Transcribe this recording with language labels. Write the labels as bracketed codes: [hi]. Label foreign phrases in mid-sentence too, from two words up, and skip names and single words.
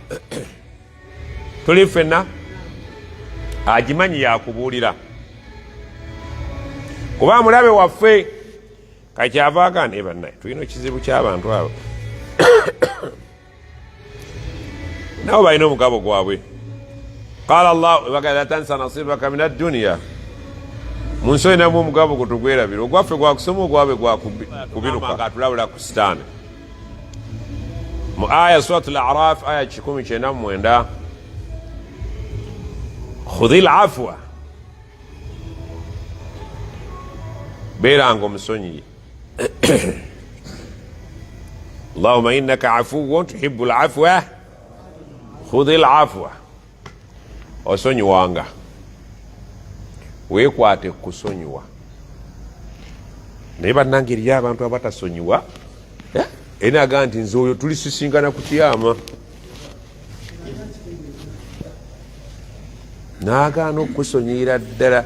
[lg] Tuli ffenna agimanyi, yakubuulira. Kuba mulabe waffe kakyavaaga ne bannaye, tulina ekizibu ky'abantu abo. Nabo balina omugabo gwabwe. [ar] قال الله وغا لا تنس نصيبك من الدنيا, [lg] munsi olinamu omugabo gutugwerabira. Ogwaffe gwakusoma, ogwabe gwakubiruka, atulabula ku Sitaani. Mu aya suratul A'raf aya 19, [ar] خذ العفو, [lg] beeranga omusonyiye. [ar] اللهم إنك عفو تحب العفو خذ العفو, [lg] osonyiwanga, weekwate kusonyiwa. Naye bannange eriyo abantu abatasonyiwa, enaga nti nze oyo tulisisingana ku kiyama, naagaana okusonyiyira ddala.